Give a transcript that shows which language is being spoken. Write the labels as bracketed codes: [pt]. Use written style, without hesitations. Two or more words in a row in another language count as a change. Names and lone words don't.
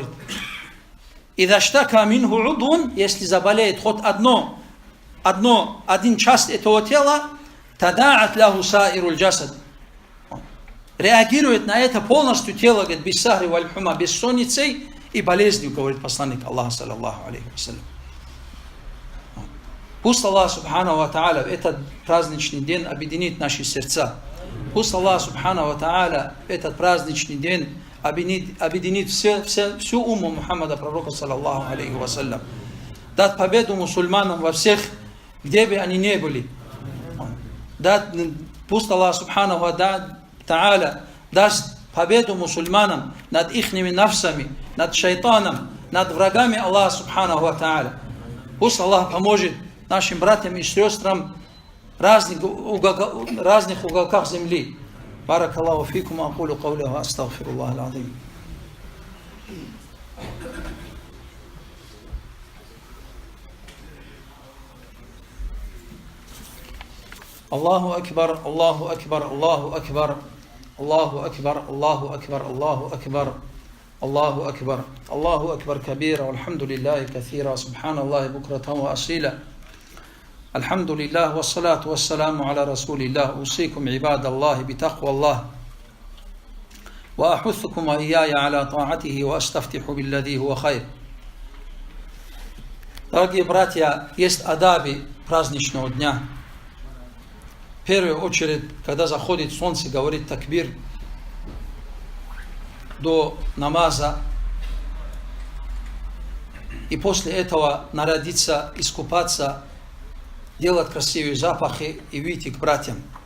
[ar] اشتكى منه عضو, [ru] если заболеет хоть один часть этого тела, [ar] تداعى له سائر الجسد. [ru] Реагирует на это полностью тело, говорит, [ar] بالسهر والحمى, [ru] бессонницей и болезнью, говорит посланник Аллаха, [ar] صلى الله عليه وسلم. [ru] Пусть Аллах [ar] سبحانه وتعالى [ru] в этот праздничный день объединит наши сердца. Пусть Аллах [ar] سبحانه وتعالى [ru] в этот праздничный день объединит всю умму Мухаммада, пророка, [ar] صلى الله عليه وسلم. [ru] Дать победу мусульманам во всех, где бы они ни были. Пусть Аллах [ar] سبحانه وتعالى [ru] даст победу мусульманам над ихними нафсами, над шайтаном, над врагами Аллаха [ar] سبحانه وتعالى. [ru] Пусть Аллах поможет нашим братьям и сестрам в разных уголках земли. [ar] بارك الله فيكم أقول قولي وأستغفر الله العظيم. الله أكبر الله أكبر الله أكبر الله أكبر الله أكبر الله أكبر. الله أكبر الله أكبر كبيرا والحمد لله كثيرا سبحان الله بكرة وأصيلا الحمد لله والصلاة والسلام على رسول الله أوصيكم عباد الله بتقوى الله وأحثكم وإياي على طاعته وأستفتح بالذي هو خير. [ru] Дорогие братья, есть адаби праздничного дня. В первую очередь, когда заходит солнце, говорит такбир до намаза, и после этого нарядиться, искупаться, делать красивые запахи и выйти к братьям,